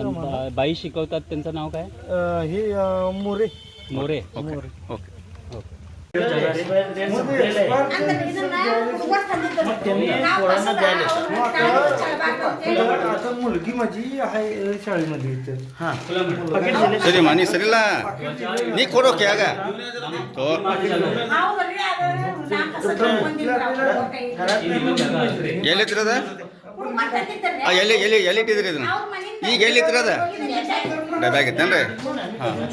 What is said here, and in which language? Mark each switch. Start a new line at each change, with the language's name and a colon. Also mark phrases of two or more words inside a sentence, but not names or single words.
Marathi: बाई शिकवतात त्यांचं नाव काय हे मोरे मोरे
English: OK OK
Marathi: मुलगी माझी आहे शाळेमध्ये
Kannada: ಸರಿ ಮನಿ ಸರಿಲ್ಲ ನೀ ಕೊಡೋಕೆ ಆಗ ಎಲ್ಲಿತ್ತಿರದ ಎಲ್ಲಿ ಎಲ್ಲಿ ಎಲ್ಲಿಟ್ಟಿದ್ರಿ ಇದನ್ನ ಈಗ ಎಲ್ಲಿತ್ತಿರದ ಡಬ್ಯಾಗಿತ್ತೇನ್ರಿ ಹಾಂ